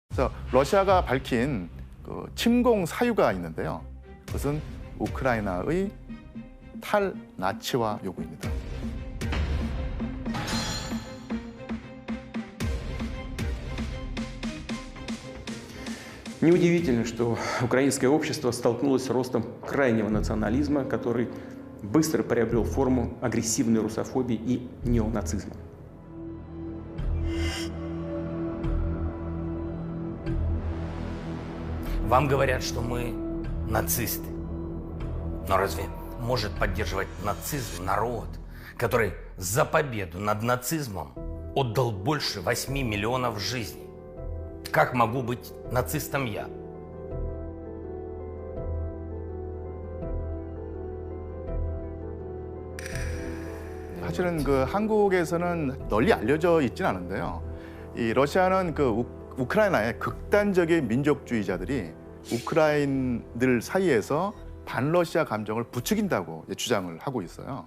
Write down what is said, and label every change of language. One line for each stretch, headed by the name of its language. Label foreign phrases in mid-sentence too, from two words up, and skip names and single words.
Korean: 그래서 러시아가 밝힌 그 침공 사유가 있는데요. 그것은 우크라이나의 탈나치화 요구입니다.
Russian: Неудивительно, что украинское общество столкнулось с ростом крайнего национализма, который быстро приобрел форму агрессивной русофобии и неонацизма. Вам говорят, что мы нацисты. Но разве может поддерживать нацизм народ, который за победу над нацизмом отдал больше 8 миллионов жизней? Как могу быть нацистом я?
Korean: 사실은 그 한국에서는 널리 알려져 있진 않은데요. 이 러시아는 그 우크라이나의 극단적인 민족주의자들이 우크라인들 사이에서 반러시아 감정을 부추긴다고 주장을 하고 있어요.